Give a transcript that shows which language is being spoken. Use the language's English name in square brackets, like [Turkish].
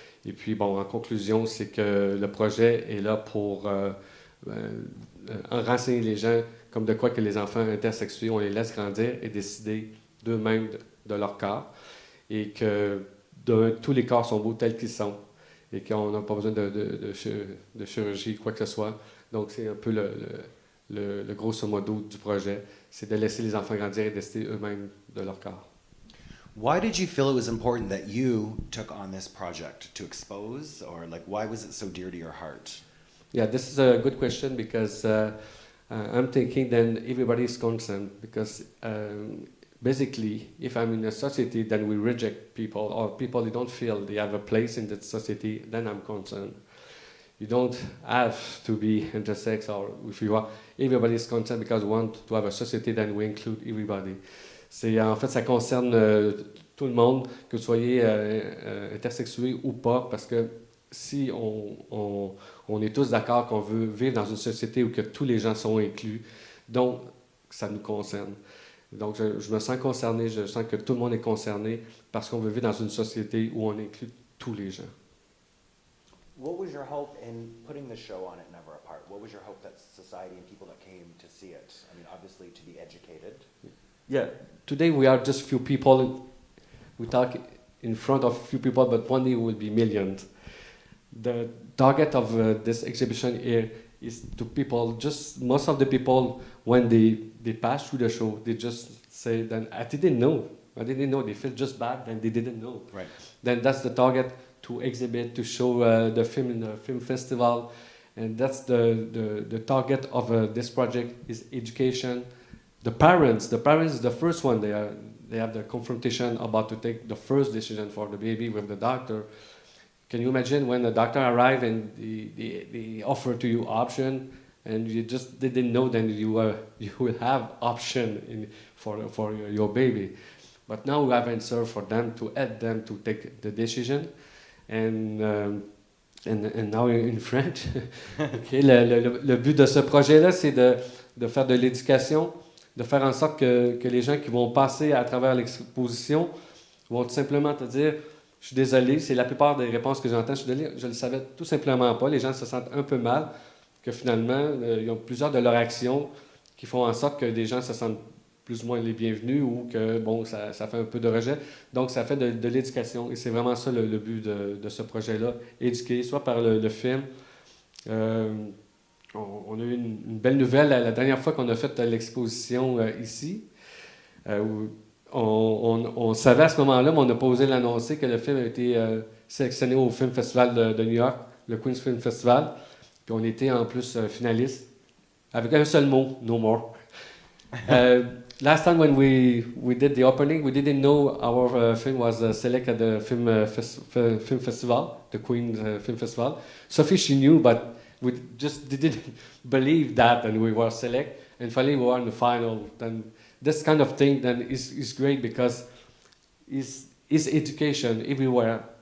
[French] Et puis, bon, en conclusion, c'est que le projet est là pour renseigner les gens comme de quoi que les enfants intersexués, on les laisse grandir et décider d'eux-mêmes de leur corps, et que tous les corps sont beaux tels qu'ils sont, et qu'on n'a pas besoin de chirurgie, quoi que ce soit. Donc, c'est un peu le grosso modo du projet, c'est de laisser les enfants grandir et décider eux-mêmes de leur corps. [English] Why did you feel it was important that you took on this project to expose, or like why was it so dear to your heart? Yeah, this is a good question, because I'm thinking then everybody is concerned, because basically if I'm in a society then we reject people, or people who don't feel they have a place in that society, then I'm concerned. You don't have to be intersex, or if you are, everybody is concerned because we want to have a society, then we include everybody. En fait, ça concerne tout le monde, que vous soyez intersexué ou pas, parce que si on est tous d'accord qu'on veut vivre dans une société où que tous les gens sont inclus, donc ça nous concerne. Donc je me sens concerné, je sens que tout le monde est concerné, parce qu'on veut vivre dans une société où on inclut tous les gens. What was your hope in putting the show on at Never Apart? What was your hope that society and people that came to see it? I mean, obviously to be educated. Yeah, today we are just few people. We talk in front of few people, but one day we will be millions. The target of this exhibition here is to people, just most of the people, when they pass through the show, they just say, then I didn't know, they feel just bad, and they didn't know. Right. Then that's the target, to exhibit, to show the film in the film festival, and that's the target of this project is education. The parents is the first one. They have the confrontation about to take the first decision for the baby with the doctor. Can you imagine when the doctor arrives and they offer to you option, and you just didn't know that you will have option for your baby. But now we have answer for them to help them to take the decision. And now in French, okay, [French] le but de ce projet-là, c'est de faire de l'éducation, de faire en sorte que les gens qui vont passer à travers l'exposition vont tout simplement te dire « Je suis désolé », c'est la plupart des réponses que j'entends, « Je suis désolé, je ne le savais tout simplement pas ». Les gens se sentent un peu mal, que finalement, ils ont plusieurs de leurs actions qui font en sorte que des gens se sentent plus ou moins les bienvenus ou que, bon, ça fait un peu de rejet. Donc, ça fait de l'éducation. Et c'est vraiment ça le but de ce projet-là. Éduquer, soit par le film. On a eu une belle nouvelle la dernière fois qu'on a fait l'exposition ici. On savait à ce moment-là, mais on n'a pas osé l'annoncer, que le film a été sélectionné au Film Festival de New York, le Queen's Film Festival. Puis on était en plus finaliste, avec un seul mot, no more. [English] Last time when we did the opening, we didn't know our film was selected at the film festival, the Queen's Film Festival. Sophie, she knew, but we just didn't believe that, and we were select. And finally, we were in the final. Then this kind of thing then is great because is education everywhere.